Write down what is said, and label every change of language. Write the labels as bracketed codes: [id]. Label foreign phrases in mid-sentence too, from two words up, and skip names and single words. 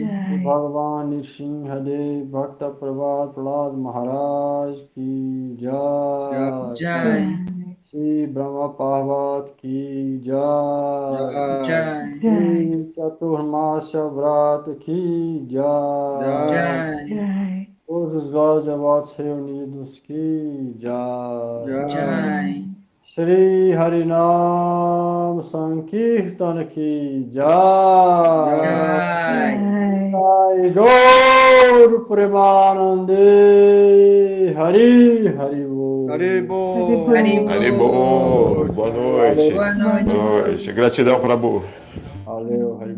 [hi] भगवान नृसिंहदेव भक्त प्रभात प्रह्लाद महाराज की जय. श्री ब्रह्म पर्वत की जय. श्री चातुर्मास्य व्रत की जय. [pt] Todos os glórias devotos reunidos [hi] की जय. श्री हरिनाम संकीर्तन की जय. [bn] জয় গৌর প্রেমানন্দে হরি হরি বো. Haribo. Haribo. [pt] Boa noite. Boa noite. Boa noite. Gratidão, Prabhu. Valeu.